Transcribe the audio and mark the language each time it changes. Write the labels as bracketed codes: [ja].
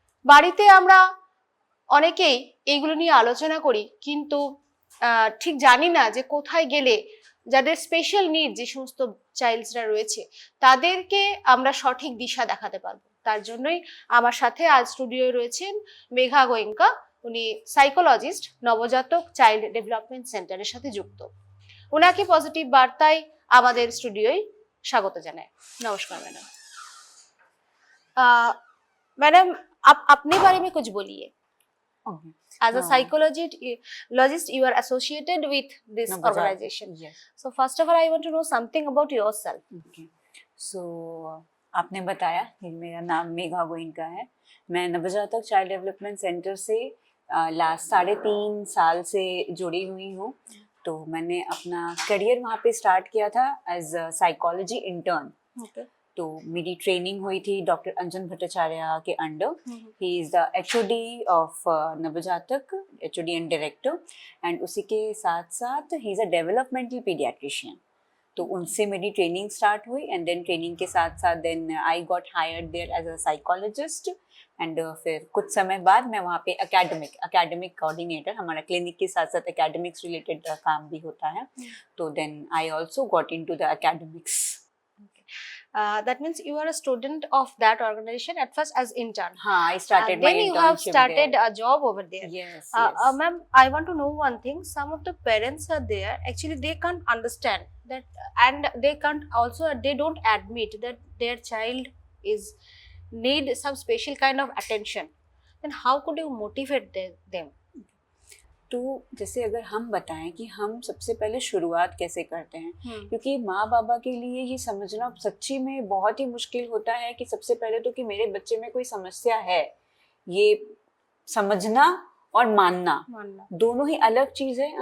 [bn] বাড়িতে আমরা অনেকেই এইগুলো নিয়ে আলোচনা করি, কিন্তু ঠিক জানি না যে কোথায় গেলে যাদের স্পেশাল নিড যে সমস্ত চাইল্ডসরা রয়েছে তাদেরকে আমরা সঠিক দিশা দেখাতে পারবো। তার জন্যই আমার সাথে আজ স্টুডিওয়ে রয়েছেন মেঘা গোয়েঙ্কা। উনি সাইকোলজিস্ট, নবজাতক চাইল্ড ডেভেলপমেন্ট সেন্টারের সাথে যুক্ত। ওনাকে পজিটিভ বার্তায় আমাদের স্টুডিওয় স্বাগত জানাই। [hi] नमस्कार मैडम। मैडम आप अपने बारे में कुछ बोलिए। [en] As a psychologist, you are associated with this organization. Yes. So first of all, I want to know something about yourself. Okay. [hi] So आपने बताया कि मेरा नाम मेघा गोइनका है। मैं नवजातक चाइल्ड डेवलपमेंट सेंटर से लास्ट 3.5 साल से जुड़ी हुई हूँ। तो मैंने अपना करियर वहाँ पे स्टार्ट किया था [en] As a psychology intern. [hi] Okay. तो मेरी ट्रेनिंग हुई थी डॉक्टर अंजन भट्टाचार्य के under. [en] he is the HOD of Navjatak, HOD and director, and [hi] उसी के साथ साथ [en] He is a developmental paediatrician. [hi] तो उनसे मेरी ट्रेनिंग स्टार्ट हुई एंड देन ट्रेनिंग के साथ साथ [en] Then I got hired there as a psychologist. [hi] And फिर कुछ समय बाद मैं वहाँ पे एकेडमिक कोऑर्डिनेटर, हमारा क्लिनिक के साथ साथ एकेडमिक्स रिलेटेड काम भी होता है। [en] तो then I also got into the academics. That means you are a student of that organization at first as intern. I started my then you have internship started there. a job over there. Yes, Ma'am, I want to know one thing. Some of the parents are there, actually they can't understand that, and they can't also, they don't admit that their child is need some special kind of attention. Then how could you motivate them? [hi] तो जैसे अगर हम बताएं कि हम सबसे पहले शुरुआत कैसे करते हैं, क्योंकि माँ बाबा के लिए ये समझना सच्ची में बहुत ही मुश्किल होता है कि सबसे पहले तो कि मेरे बच्चे में कोई समस्या है, ये समझना और मानना दोनों ही अलग चीज़ है।